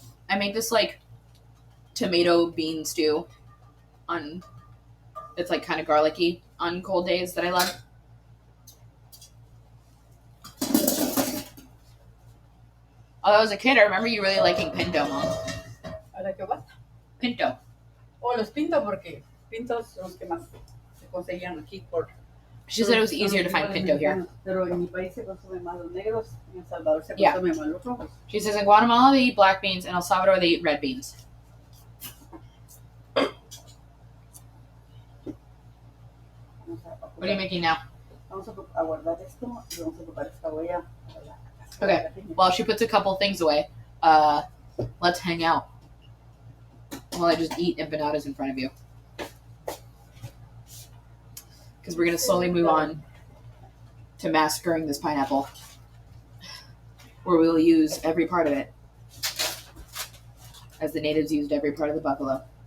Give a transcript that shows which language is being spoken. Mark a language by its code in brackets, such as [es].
[en] I make this like tomato bean stew on it's like kind of garlicky on cold days that I love. Although as a kid, I remember you really liking pinto, Mom. [es] ¿A la que [en] what? [es] Pinto. O los pinto porque pintos son los que más se conseguían aquí por. [en] She said it was easier to find pinto here. [es] Pero en mi país se consumen más los negros, en El Salvador se [en] Yeah. [es] consumen más los rojos. [en] She says in Guatemala they eat black beans, and El Salvador they eat red beans. What are you making now? [es] Vamos a guardar esto y vamos a preparar esta huella. [en] Okay. While she puts a couple things away, let's hang out while I just eat empanadas in front of you. Because we're going to slowly move on to massacring this pineapple, where we'll use every part of it, as the natives used every part of the buffalo.